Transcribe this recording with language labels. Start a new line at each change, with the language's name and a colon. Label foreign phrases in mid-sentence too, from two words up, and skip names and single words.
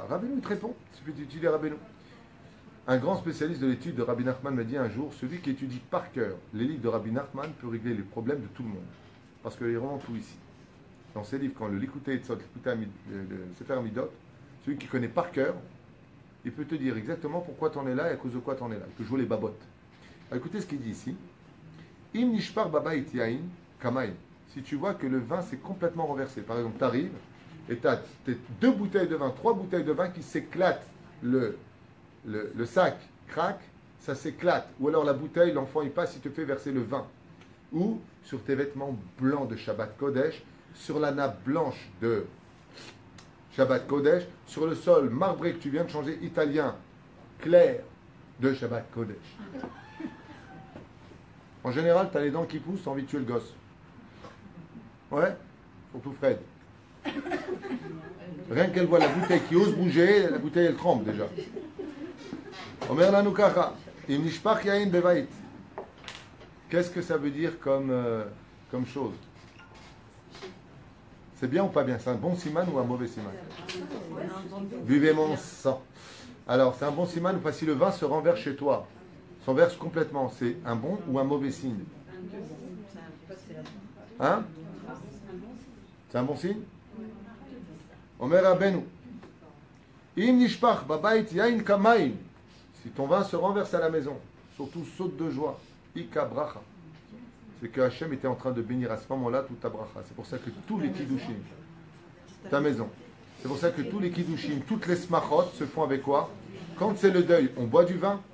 French: Rabbeinu te répond, si tu étudies Rabbeinu. Un grand spécialiste de l'étude de Rabbi Nachman m'a dit un jour, celui qui étudie par cœur les livres de Rabbi Nachman peut régler les problèmes de tout le monde. Parce qu'il y a vraiment tout ici. Dans ces livres, quand le Likutei Etzot, le Sefer Amidot, celui qui connaît par cœur, il peut te dire exactement pourquoi tu en es là et à cause de quoi tu en es là. Il peut jouer les babottes. Alors, écoutez ce qu'il dit ici.
Hebrew: אם נשפך בבית יין כמים.
French: Si tu vois que le vin s'est complètement renversé, par exemple, tu arrives et tu as 2 bouteilles de vin, 3 bouteilles de vin qui s'éclatent, le sac craque, ça s'éclate. Ou alors la bouteille, l'enfant il passe, il te fait verser le vin. Ou sur tes vêtements blancs de
Hebrew: שבת קודש,
French: sur la nappe blanche de
Hebrew: שבת קודש,
French: sur le sol marbré que tu viens de changer italien, clair de
Hebrew: שבת קודש.
French: En général, tu as les dents qui poussent, tu as envie de tuer le gosse. Ouais, surtout Fred. Rien qu'elle voit la bouteille qui ose bouger, la bouteille elle tremble déjà.
Hebrew: אומר לנו כך אם נשפך יין בבית.
French: Qu'est-ce que ça veut dire comme chose? C'est bien ou pas bien? C'est un bon siman ou un mauvais siman? Buvez mon sang. Alors, c'est un bon siman ou pas? Si le vin se renverse chez toi, se renverse complètement, c'est un bon ou un mauvais signe? Hein? C'est un bon signe?
Hebrew: אומר רבינו. אם נשפך בבית יין כמים.
French: Si ton vin se renverse à la maison, surtout saute de joie,
Aramaic: איכא ברכה.
French: C'est que Hachem était en train de bénir à ce moment-là toute ta bracha. C'est pour ça que tous les kiddushim, ta maison, c'est pour ça que tous les kiddushim, toutes les smachot se font avec quoi? Quand c'est le deuil, on boit du vin?